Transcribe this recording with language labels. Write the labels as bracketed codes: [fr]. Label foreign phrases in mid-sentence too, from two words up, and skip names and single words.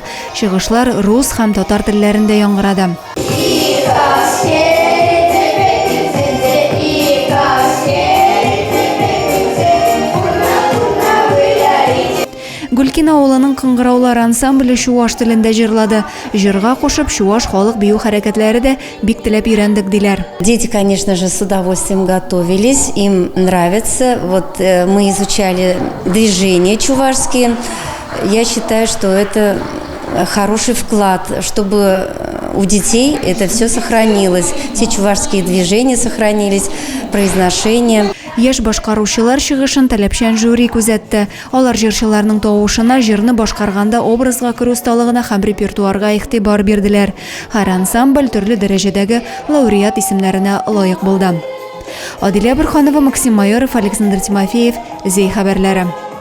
[tt] Чыгышлар рус һәм татар телләрендә яңгырады. Гулкин авылының кыңгыраулар ансамбле чуаш телендә җырлады. Җырга кушып чуаш халык бию хәрәкәтләре дә бик теләп өйрәндек диләр. [ru] Дети, конечно же, с удовольствием готовились, им нравится. Вот мы изучали движения чувашские. Я считаю, что это хороший вклад, чтобы у детей это все сохранилось. Все чувашские движения сохранились, произношение. [tt] Яшь башкаручылар чыгышын таләпчән жюри күзәтте. Алар җырчыларның тавышына, җырны башкарганда образга керү осталыгына һәм репертуарга игътибар бирделәр. Һәр ансамбль төрле дәрәҗәдәге лауреат исемнәренә лаек булды. Адилә Бирханова, Максим Майоров, Александр Тимофеев, Зей хәбәрләре.